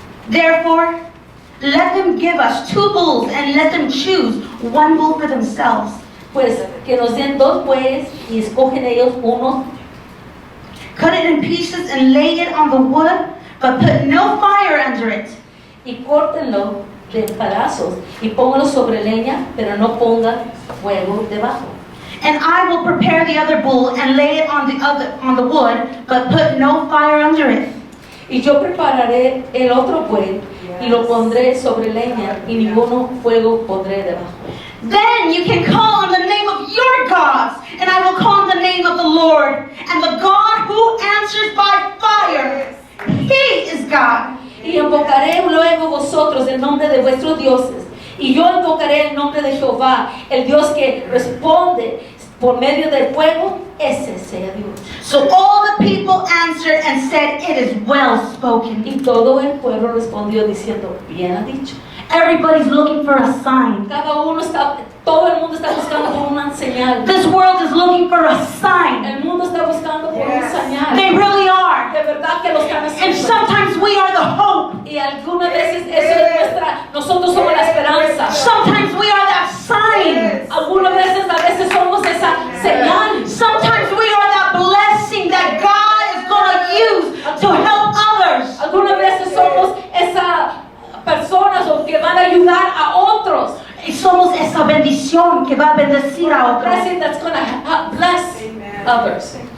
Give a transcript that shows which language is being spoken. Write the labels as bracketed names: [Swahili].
[English] Therefore, let them give us 2 bulls and let them choose 1 bull for themselves. [Spanish] Pues que nos den 2 bueyes y escogen ellos uno. [English] Cut it in pieces and lay it on the wood, but put no fire under it. [Spanish] Y córtenlo de pedazos y pónganlo sobre leña, pero no pongan fuego debajo. [English] And I will prepare the other bull and lay it on the wood, but put no fire under it. [Spanish] Y yo prepararé el otro buey y lo pondré sobre leña y ninguno fuego pondré debajo. [English] Then you can call on the name of your gods, and I will call on the name of the Lord, and the God who answers by fire. He is God. [Spanish] Y invocaré luego vosotros el nombre de vuestros dioses. Y yo invocaré el nombre de Jehová, el Dios que responde por medio del fuego, ese sea Dios. [English] So all the people answered and said, It is well spoken. [Spanish] Y todo el pueblo respondió diciendo, bien ha dicho. [English] Everybody's looking for a sign. [Spanish] Todo el mundo está buscando por una señal. [English] This world is looking for a sign. [Spanish] El mundo está buscando por una señal. [English] They really are. [Spanish] De verdad que lo están [English] And [Spanish] haciendo. [English] sometimes we are the hope. [Spanish] Y algunas veces eso es nosotros somos la esperanza. [English] Sometimes we are that sign. [Spanish] Algunas veces somos esa señal. [English] Sometimes we are that blessing that God is going to use to help others. [Spanish] Algunas veces somos esas personas que van a ayudar a otros. Y somos esa bendición que va a bendecir a otros. [English] Blessing that's going to bless others.